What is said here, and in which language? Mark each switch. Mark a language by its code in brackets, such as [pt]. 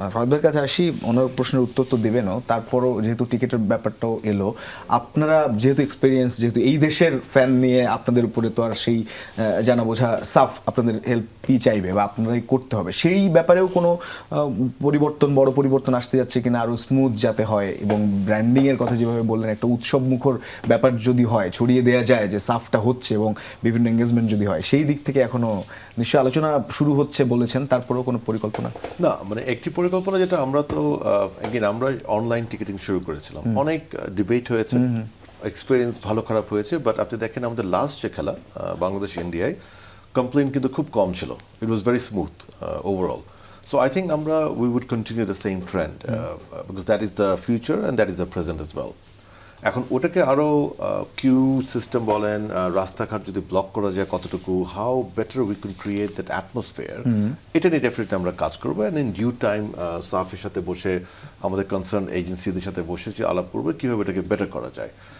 [bn] ফাহাদ ভাইয়ের কাছে আসি, ওনার প্রশ্নের উত্তর তো দেবেনও, তারপরও যেহেতু টিকিটের ব্যাপারটাও এলো, আপনারা যেহেতু এক্সপিরিয়েন্স, যেহেতু এই দেশের ফ্যান নিয়ে আপনাদের উপরে তো আর সেই জানা বোঝা, সাফ আপনাদের হেল্পই চাইবে বা আপনারাই করতে হবে, সেই ব্যাপারেও কোনো পরিবর্তন, বড় পরিবর্তন আসতে যাচ্ছে কিনা, আরো স্মুথ যাতে হয়, এবং ব্র্যান্ডিং এর কথা যেভাবে বললেন, একটা উৎসব মুখর ব্যাপার যদি হয়, ছড়িয়ে দেওয়া যায় যে সাফটা হচ্ছে, এবং বিভিন্ন এঙ্গেজমেন্ট যদি হয়, সেই দিক থেকে এখনো নিশ্চয়ই আলোচনা শুরু হচ্ছে বলেছেন, তারপরেও কোনো পরিকল্পনা? না, মানে একটি পরিকল্পনা যেটা আমরা তো আমরা অনলাইন টিকিটিং শুরু করেছিলাম, অনেক ডিবেট হয়েছে, এক্সপিরিয়েন্স ভালো খারাপ হয়েছে, বাট আপনি দেখেন আমাদের লাস্ট যে খেলা বাংলাদেশ ইন্ডিয়ায়, কমপ্লেন কিন্তু খুব কম ছিল, [en] It was very smooth overall. So I think we would continue the same trend because that is the future and that is the present as well. [bn] এখন ওটাকে আরো কিউ সিস্টেম বলেন, রাস্তাঘাট যদি ব্লক করা যায় কতটুকু, [en] how better we can create that atmosphere, [bn] এটা নিয়ে ডেফিনেটলি আমরা কাজ করবো। [en] and in due time [bn] সাফের সাথে বসে, আমাদের কনসার্ন এজেন্সিদের সাথে বসে যে আলাপ করবো কীভাবে এটাকে বেটার করা যায়।